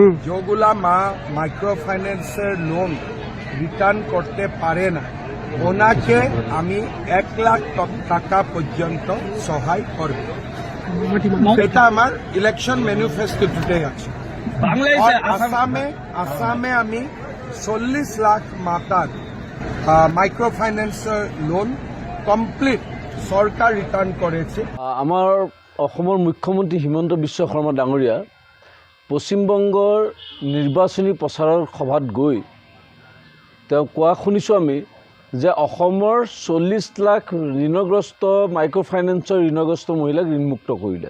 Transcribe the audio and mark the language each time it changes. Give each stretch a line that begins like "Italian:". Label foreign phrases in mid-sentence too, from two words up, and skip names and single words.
Bangla: যেগুলা মা
English: micro financer loan return
Bangla: করতে পারে না ওনাকে আমি 1 লাখ টাকা পর্যন্ত সহায় করব। এটা আমার
English: election manifesto
Bangla: আছে। আসামে আমি 40 লাখ মাতার
English: micro financer loan complete
Bangla: সরকার রিটার্ন করেছে।
Assamese: আমাৰ অসমৰ মুখ্যমন্ত্ৰী হিমন্ত বিশ্ব শৰ্মা ডাঙৰীয়া পশ্চিমবংগৰ নিৰ্বাচনী প্ৰচাৰৰ সভাত গৈ তেওঁ কোৱা শুনিছোঁ আমি যে অসমৰ 40 লাখ ঋণগ্ৰস্ত
English: micro finance
Assamese: ঋণগ্ৰস্ত মহিলাক ঋণমুক্ত কৰিলে।